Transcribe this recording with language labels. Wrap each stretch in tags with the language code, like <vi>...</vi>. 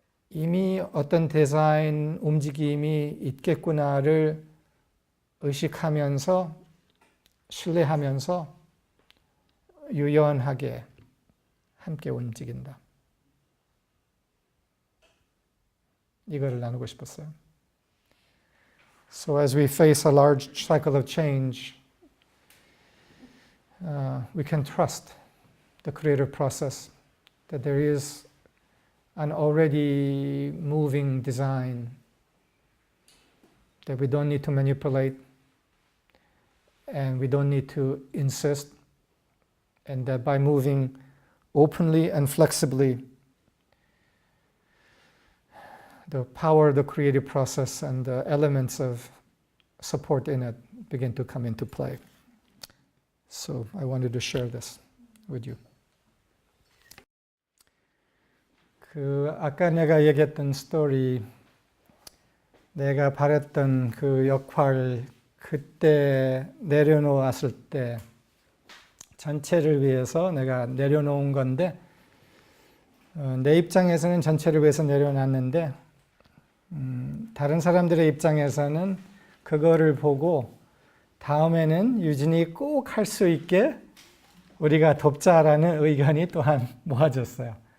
<ko>이미 어떤 디자인 움직임이 있겠구나를 의식하면서 신뢰하면서 유연하게 함께 움직인다. 이거를 나누고 싶었어요.</ko> <en>So as we face a large cycle of change, we can trust the creative process, that there is an already moving design, that we don't need to manipulate, and we don't need to insist, and that by moving openly and flexibly, the power of the creative process and the elements of support in it begin to come into play. So I wanted to share this with you.</en> <ko>아까 내가 얘기했던 스토리, 내가 바랬던 그 역할, 그때 내려놓았을 때 전체를 위해서 내가 내려놓은 건데 내 입장에서는 전체를 위해서 내려놨는데 다른 사람들의 입장에서는 그거를 보고 다음에는 유진이 꼭 할 수 있게 우리가 돕자라는 의견이 또한 모아졌어요.</ko>